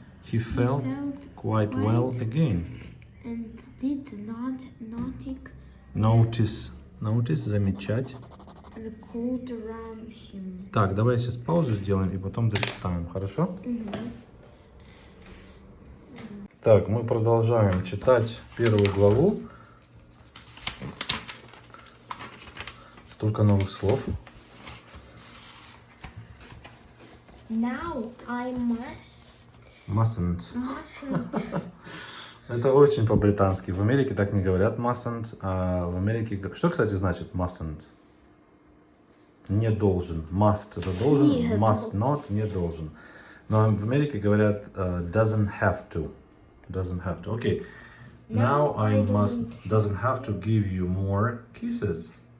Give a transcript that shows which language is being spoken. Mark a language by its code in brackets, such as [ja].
[en] He felt quite well again. And did not [ru] Notice, замечать. [en] the cold around him. [ru] Так, давай сейчас паузу сделаем и потом дочитаем, хорошо? Так, мы продолжаем читать первую главу. Столько новых слов. [en] Now I Mustn't. mustn't. [ru] Это очень по-британски. В Америке так не говорят mustn't, а в Америке... Что, кстати, значит mustn't? Не должен. Must это должен, Нет. must not не должен. Но в Америке говорят [en] doesn't have to. Doesn't have to. Окей. Now I doesn't have to give you more kisses.